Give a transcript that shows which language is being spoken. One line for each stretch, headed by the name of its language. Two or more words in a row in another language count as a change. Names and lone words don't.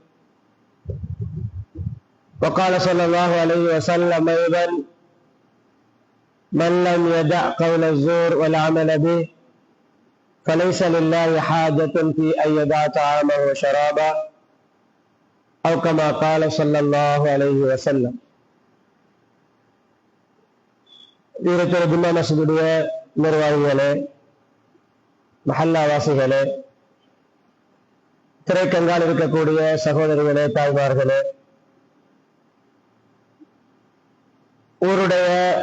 Arabic: وقال صلى الله عليه وسلم أيضا: من لم يدع قول الزور والعمل به فليس لله حاجة في أن يدع طعامه وشرابه، أو كما قال صلى الله عليه وسلم.
Tamil: வீரத்தோட ஜும்மா மஸ்ஜிதுடைய நிர்வாகிகளே, மஹல்லா வாசிகளே, திரைக்கங்கால் இருக்கக்கூடிய சகோதரிகளே, தாய்மார்களே, ஊருடைய